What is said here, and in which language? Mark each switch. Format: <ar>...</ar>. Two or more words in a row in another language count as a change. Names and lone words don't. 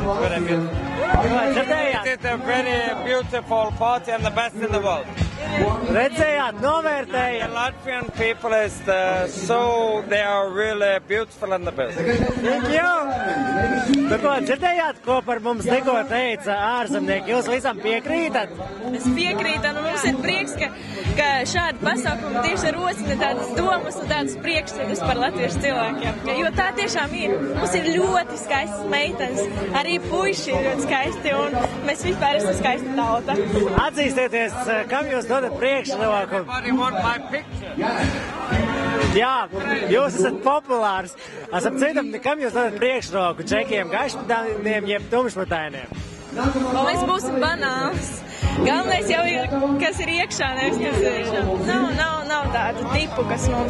<en>very beautiful. It is a very beautiful party and the best in the world.</en> <lv>Redzējāt, The novērtējāt.</lv> <en>Latvian people is they are really beautiful and the best.</en> <lv>Nu, ko dzirdējāt, ko par mums tikko teica ārzemnieki? Jūs visam piekrītat? Es piekrītu, un mums ir prieks, ka šādi pasākumi tieši rosina tādas domas un tādas priekšstatus par latviešu cilvēkiem. Jo tā tiešām ir. Mums ir ļoti skaistas meitenes, arī puiši ir ļoti skaisti, un mēs vispār esam skaista tauta. Atzīstieties, kam jūs dodat priekšroku?</lv> <en>Everybody want my picture.</en> <lv>Jā, jūs esat populārs. Esam citam, kam jūs dodat priekšroku? Čekiem, gaišpatainiem, jeb tumšpatainiem? Un mēs būsim banāns. Galvenais jau ir, kas ir iekšā, nevis kas ir iekšā. Nav tādu tipu, kas mums...</lv>